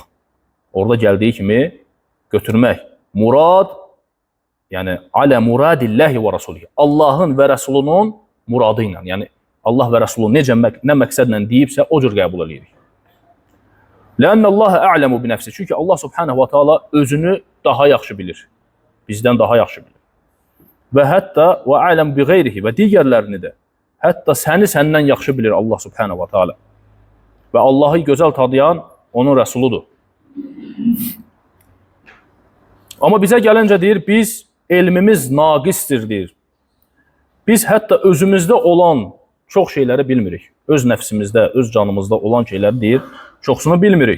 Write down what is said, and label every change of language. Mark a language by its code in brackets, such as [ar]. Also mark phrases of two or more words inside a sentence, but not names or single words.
[az] Orada gəldiyi kimi götürmək. Murad, yəni [ar] على مراد الله ورسوله. [az] Allahın və Rəsulunun muradı ilə, yəni Allah və Rəsulu necə, nə məqsədlə deyibsə, o cür qəbul edirik. [ar] لأن الله أعلم بنفسه. [az] Çünki Allah [ar] سبحانه وتعالى [az] özünü daha yaxşı bilir. Bizdən daha yaxşı bilir. Və hətta [ar] وأعلم بغيره [az] və digərlərini də. Hətta səni səndən yaxşı bilir Allah [ar] سبحانه وتعالى. [az] Və Allahı gözəl tanıyan onun Rəsuludur. Amma bizə gəlincə deyir, biz elmimiz naqistir deyir. Biz hətta özümüzdə olan çox şeyləri bilmirik. Öz nəfsimizdə, öz canımızda olan şeyləri deyir, çoxsunu bilmirik.